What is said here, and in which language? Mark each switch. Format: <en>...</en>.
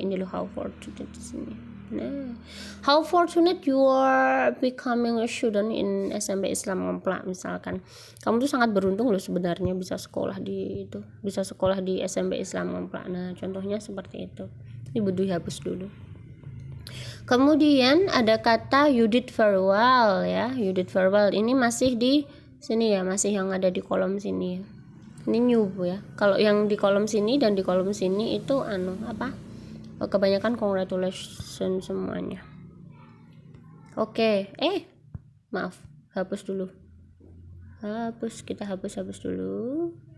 <id>Ini loh</id> <en>how fortunate</en> <id>di sini. Nah,</id> <en>how fortunate you are becoming a student in SMP Islam Ngemplak,</en> <id>misalkan. Kamu tuh sangat beruntung loh sebenarnya bisa sekolah di SMP Islam Ngemplak. Nah, contohnya seperti itu. Ini butuh dihapus dulu. Kemudian ada kata</id> <en>you did very well</en> <id>ya.</id> <en>You did very well.</en> <id>Ini masih di sini ya, masih yang ada di kolom sini ya. Ini new ya. Kalau yang di kolom sini dan di kolom sini itu kebanyakan congratulations semuanya. Oke. Maaf, hapus dulu. Kita hapus dulu.</id>